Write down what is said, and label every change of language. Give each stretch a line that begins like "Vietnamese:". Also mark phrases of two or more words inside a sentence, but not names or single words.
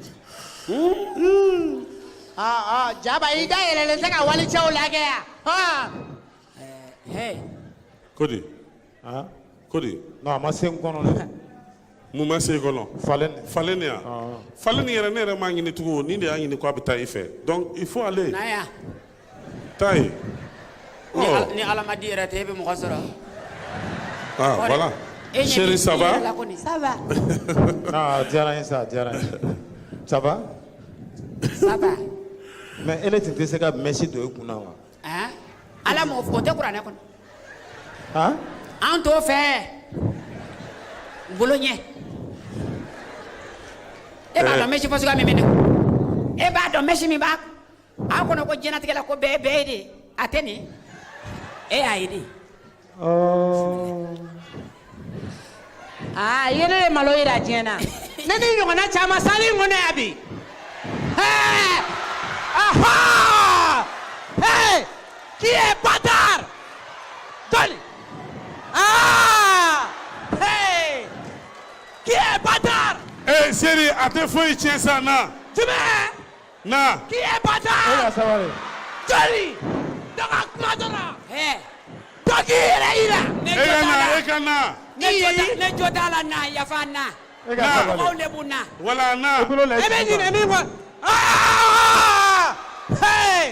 Bambara: Jaba i da yɛlɛlen tɛ ka walicɛw lajɛ yan. Kodi. Ah? Kodi. Non, a ma se n kɔnɔ dɛ. mun ma se kɔnɔ falen ya falen yɛrɛ ne yɛrɛ m'a ɲini tugun ni de y'a ɲini k'a bɛ taa i fɛ
French: donc il faut aller
Bambara: taa ye ni ala ma di yɛrɛ tɛ e bɛ mɔgɔ sɔrɔ
French: ah voilà chérie ça va Ça va.
Bambara: Ah, diyara n ye sa diyara n ye
French: ça va Ça va.
Bambara: mais ele tun tɛ se ka mɛsi don i kunna wa ala m'o fɔ o tɛ kuranɛ kɔnɔ han an t'o fɛ bolo ɲɛ e b'a dɔn mɛsi fasuguya min bɛ ne kun e b'a dɔn mɛsi min b'a an kɔnɔ ko diɲɛlatigɛ la ko bɛɛ ye de a tɛ nin e y'a ye de Ah, ye ne ye malo yira diɲɛ na. Ne ni ɲɔgɔnna caman sali in kɔnɔ yan bi. Aha!
French: Hey! Qui est bâtard? Donne! Ah! Hey! Qui est bâtard?
Bambara: eh chérie a tɛ foyi tiɲɛ sa na Jumɛn? na
French: Qui est bâtard?
Bambara: Joli! Dɔ ka kuma dɔrɔn. Dɔ k'i yɛrɛ yira. e ka na ne jo t'a la na yafa na mɔgɔw de b'u na wala na E bɛ ɲinɛ min kɔ. Ah! Hey!